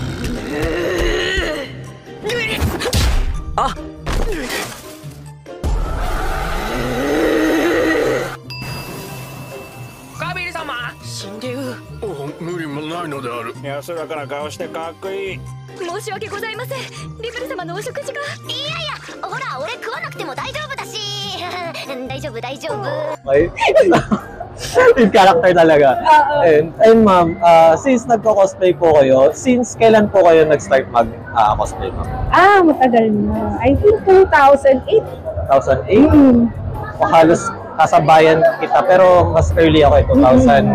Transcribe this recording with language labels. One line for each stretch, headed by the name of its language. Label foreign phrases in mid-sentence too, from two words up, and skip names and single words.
Japanese: あカビル様死んでる。無理もないのである。安らかな顔してかっこいい。申し訳ございません。リブル様のお食事が。いやいや、ほら俺食わなくても大丈夫だし。大丈夫大丈夫。
Filipino: Okay. Yung character talaga. And ma'am, since nagko-cosplay po kayo, since kailan po kayo nag-start mag-cosplay, ma'am? Matagal na.
English: I think
Filipino: 2008. 2008? Halos kasabayan kita, pero mas early ako 2000.